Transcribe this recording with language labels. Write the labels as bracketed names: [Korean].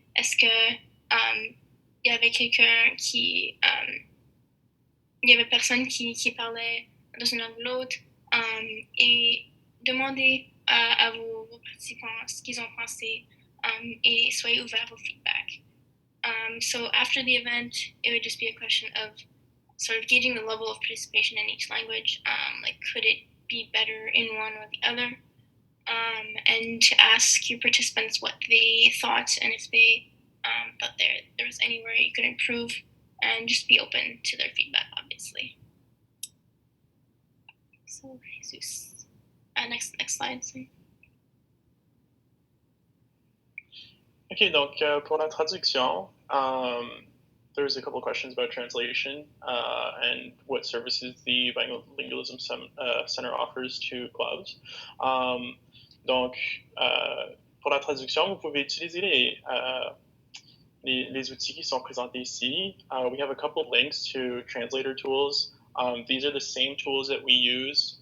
[French] Est-ce que il y avait quelqu'un qui... il y avait personne qui parlait dans une langue ou l'autre, et demander à vos participants ce qu'ils ont pensé, et soyez ouverts au feedback. [English] So after the event, it would just be a question of sort of gauging the level of participation in each language. Like, could it be better in one or the other? And to ask your participants what they thought and if they thought there was anywhere you could improve, and just be open to their feedback, obviously. So, Jesus. Next slide, sorry. OK, [French] donc pour la traduction, [English] there's a couple questions about translation and what services the Bilingualism Center offers to clubs. [French] Donc, pour la traduction, vous pouvez utiliser les outils qui sont présentés ici. [English] We have a couple links to translator tools. These are the same tools that we use.